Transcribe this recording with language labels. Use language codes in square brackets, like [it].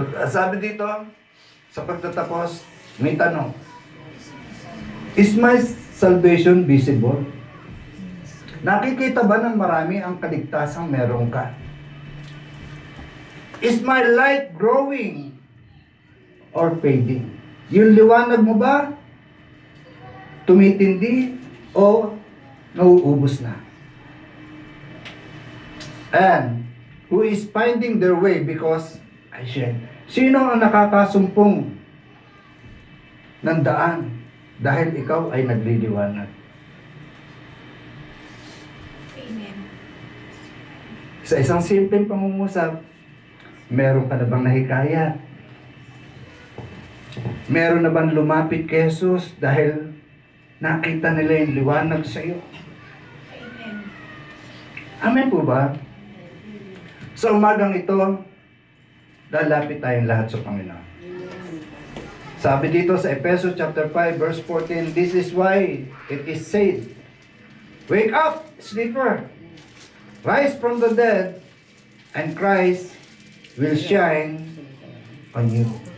[tl] Sabi dito, sa pagtatapos, may tanong. [en] Is my salvation visible? [tl] Nakikita ba ng marami ang kaligtasang meron ka? [en] Is my light growing or fading? [tl] Yung liwanag mo ba tumitindi o nauubos na? [en] And who is finding their way because I shine? [tl] Sino ang nakakasumpong ng daan dahil ikaw ay nagliliwanag? Amen. Sa isang simpleng pangungusap, meron ka na bang nahikayat? Meron na bang lumapit kay Jesus dahil nakita nila yung liwanag sa iyo? Amen. Amen po ba? Sa umagang ito, lalapit tayong lahat sa Panginoon. Sabi dito sa [en] Efeso chapter 5 verse 14, this is why it is said, wake up, sleeper, rise from the dead, and Christ will shine on you.